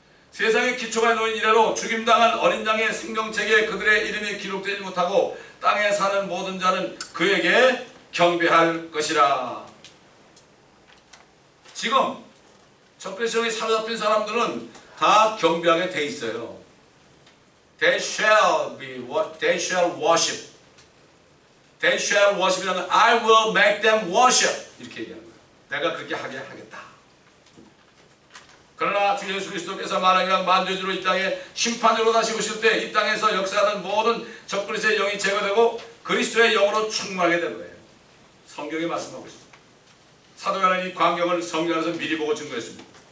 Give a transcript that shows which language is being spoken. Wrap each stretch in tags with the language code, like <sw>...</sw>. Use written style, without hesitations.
<ko>세상의 기초가 놓인 이래로 죽임당한 어린 양의 생명책에 그들의 이름이 기록되지 못하고 땅에 사는 모든 자는 그에게 경배할 것이라. 지금 적그리스도에 사로잡힌 사람들은 다 경배하게 돼 있어요.</ko> <en>They shall worship. They shall worship이라는 I will make them worship.</en> <ko>이렇게 얘기하는 거예요. 내가 그렇게 하게 하겠다. 그러나 주 예수 그리스도께서 만왕이랑 만주주로 이 땅에 심판으로 다시 오실 때 이 땅에서 역사하는 모든 적그리스도의 영이 제거되고 그리스도의 영으로 충만하게 된 거예요. 성경이 말씀하고 있습니다. 사도 요한은 이 광경을 성경에서 미리 보고 증거했습니다.</ko>